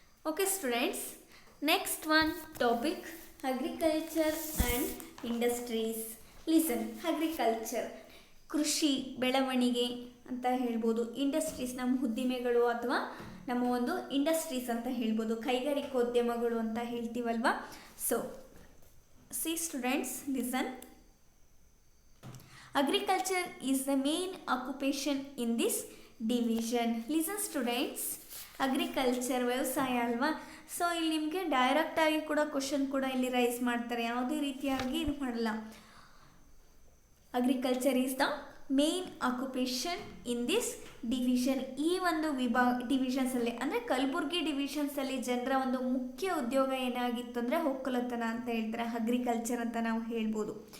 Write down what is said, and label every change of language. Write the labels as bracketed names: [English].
[English] Okay students, next one topic agriculture and industries. [Kannada] Listen, agriculture ಕೃಷಿ ಬೆಳವಣಿಗೆ ಅಂತ ಹೇಳ್ಬೋದು. ಇಂಡಸ್ಟ್ರೀಸ್ ನಮ್ಮ ಉದ್ದಿಮೆಗಳು ಅಥವಾ ನಮ್ಮ ಒಂದು ಇಂಡಸ್ಟ್ರೀಸ್ ಅಂತ ಹೇಳ್ಬೋದು, ಕೈಗಾರಿಕೋದ್ಯಮಗಳು ಅಂತ ಹೇಳ್ತೀವಲ್ವ. [English] So see students, listen, agriculture is the main occupation in this division. Listen students, [Kannada] agriculture ವ್ಯವಸಾಯ ಅಲ್ವಾ. ಸೊ ಇಲ್ಲಿ ನಿಮಗೆ ಡೈರೆಕ್ಟಾಗಿ ಕೂಡ ಕ್ವಶನ್ ಕೂಡ ಇಲ್ಲಿ ರೈಸ್ ಮಾಡ್ತಾರೆ, ಯಾವುದೇ ರೀತಿಯಾಗಿ ಇದು ಮಾಡಲ್ಲ. [English] Agriculture is the main occupation in this division. [Kannada] ಈ ಒಂದು ಡಿವಿಷನ್ಸಲ್ಲಿ ಅಂದರೆ ಕಲಬುರ್ಗಿ ಡಿವಿಷನ್ಸಲ್ಲಿ ಜನರ ಒಂದು ಮುಖ್ಯ ಉದ್ಯೋಗ ಏನಾಗಿತ್ತು ಅಂದರೆ ಒಕ್ಕಲತನ ಅಂತ ಹೇಳ್ತಾರೆ, ಅಗ್ರಿಕಲ್ಚರ್ ಅಂತ ನಾವು ಹೇಳ್ಬೋದು.